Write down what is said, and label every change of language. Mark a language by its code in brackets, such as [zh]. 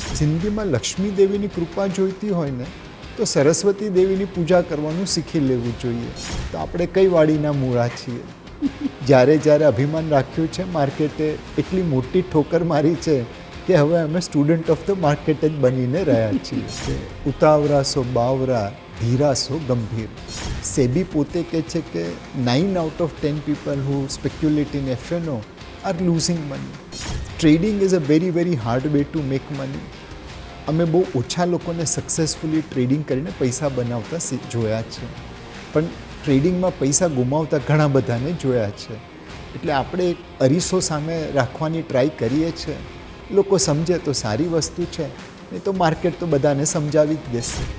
[gu] જિંદગીમાં લક્ષ્મી દેવીની કૃપા જોઈતી હોય ને તો સરસ્વતી દેવીની પૂજા કરવાનું શીખી લેવું જોઈએ. તો આપણે કઈ વાડીના મૂળા છીએ? જ્યારે અભિમાન રાખ્યું છે, માર્કેટે એટલી મોટી ઠોકર મારી છે કે હવે અમે સ્ટુડન્ટ ઓફ ધ માર્કેટ જ બનીને રહ્યા છીએ. ઉતાવળા સો બાવરા, ધીરા સો ગંભીર. સેબી પોતે કહે છે કે [en] 9 out of 10 people who speculate in F&O are losing money. Trading is a very very hard way to make money. [gu] અમે બહુ ઓછા લોકોને સક્સેસફુલી ટ્રેડિંગ કરીને પૈસા બનાવતા જોયા છે, પણ ટ્રેડિંગમાં પૈસા ગુમાવતા ઘણા બધાને જોયા છે. એટલે આપણે એક અરીસો સામે રાખવાની ટ્રાય કરીએ છીએ. લોકો સમજે તો સારી વસ્તુ છે, નહીં તો માર્કેટ તો બધાને સમજાવી જ દેશે.